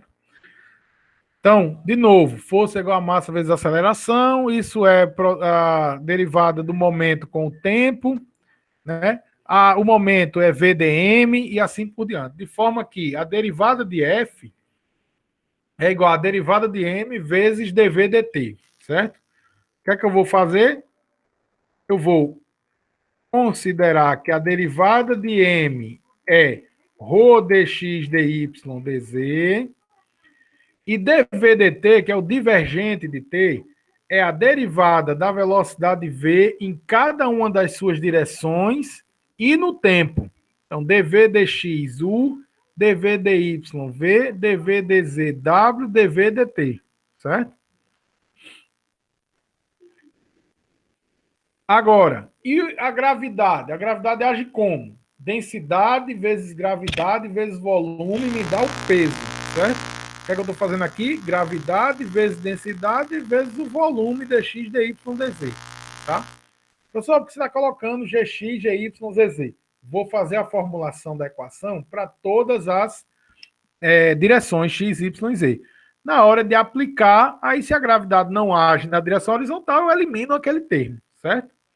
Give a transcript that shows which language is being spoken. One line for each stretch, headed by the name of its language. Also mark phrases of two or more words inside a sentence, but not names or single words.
Portuguese: Então, de novo, força igual a massa vezes aceleração, isso é a derivada do momento com o tempo, né? O momento é VDM e assim por diante. De forma que a derivada de F é igual a derivada de M vezes dV dt, certo? O que é que eu vou fazer? Eu vou considerar que a derivada de M é ρ dx dy dz, e dv dt, que é o divergente de t, é a derivada da velocidade v em cada uma das suas direções e no tempo. Então, dv dx u, dv dy v, dv dz w, dv dt, certo? Agora, e a gravidade? A gravidade age como? Densidade vezes gravidade vezes volume me dá o peso, certo? O que é que eu estou fazendo aqui? Gravidade vezes densidade vezes o volume dx, dy, dz, tá? Professor, porque você está colocando gx, gy, zz. Vou fazer a formulação da equação para todas as direções x, y, z. Na hora de aplicar, aí se a gravidade não age na direção horizontal, eu elimino aquele termo, certo?